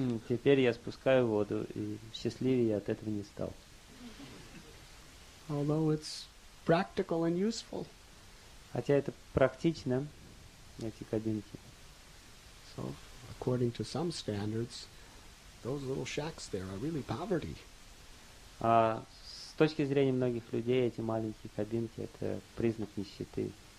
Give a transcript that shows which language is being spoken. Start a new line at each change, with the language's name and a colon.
Russian: Теперь я спускаю воду, и счастливее я от этого не стал.
English: Although it's practical and useful.
Russian: Хотя это практично, эти кабинки.
English: So, according to some standards, those little shacks there are really poverty.
Russian: С точки зрения многих людей, эти маленькие кабинки — это признак нищеты.